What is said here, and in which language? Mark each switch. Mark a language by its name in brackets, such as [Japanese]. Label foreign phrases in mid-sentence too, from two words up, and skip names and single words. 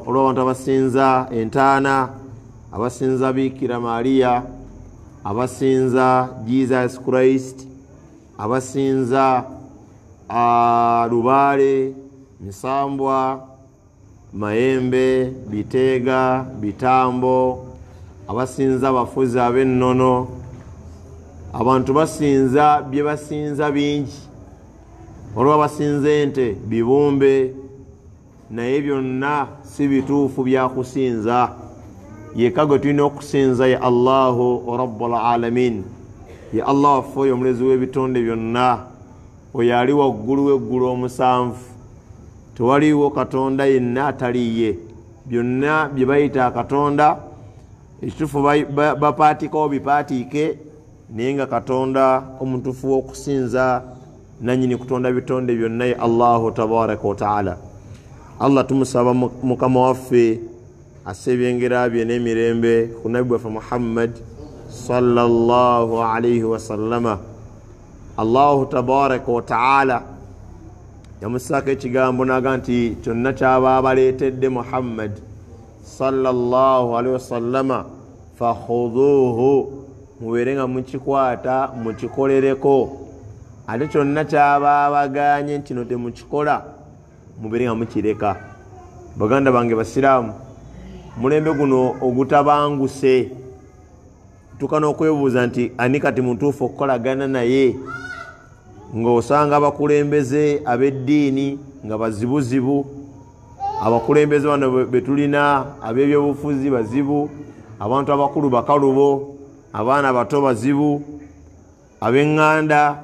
[Ganda] Olwo abantu abasinza entaana, abasinza Bikira Maria, abasinza Jesus Christ, abasinza Lubaale, Misambwa, Mayembe, Biteega, Bitambo, abasinza abafuzi ab'ennono. Abantu basinza bye basinza bingi. Olwo abasinza ente, bibumbe, naye byonna si bituufu bya kusinza. Yekka gwe tulina okusinza ye [Arabic] Allahu rabbul alamin, [Ganda] ye Allah waffe oyo omulezi w'ebitonde byonna, oyo ali waggulu w'eggulu omusanvu. Tewaliwo katonda yenna ataliye. Byonna bye bayita katonda ekituufu bapaatikawo bipaatiike, naye nga katonda omutuufu w'okusinza nanyini kutonda bitonde byonna ye [Arabic] Allahu tabaraka wa ta'ala. [Ganda] Allah tumusaba mukama waffe asebyengera bye n'emirembe ku nabbi waffe Muhammad [Arabic] sallallahu alayhi wa sallama. Allahu tabaraka wa ta'ala [Ganda] yamusaka ekigambo naga nti kyonna kyaba baleetedde Muhammad [Arabic] sallallahu alayhi wa sallama [Ganda] fakhudhuhu, mubeere nga mukikwata mukikolereko. ate kyonna kyababaganye kino temukikola mubere nga mukireka. Baganda bange basiraamu, mulembe guno ogutabanguse tukana okwebuuza nti ani kati mutuufu okukolagana naye, ng'osanga abakulembeze ab'eddiini nga bazibuzibu, abakulembeze bano betulina ab'ebyobufuzi bazibu, abantu abakulu bakalubo, abaana bato bazibu, ab'eŋŋanda.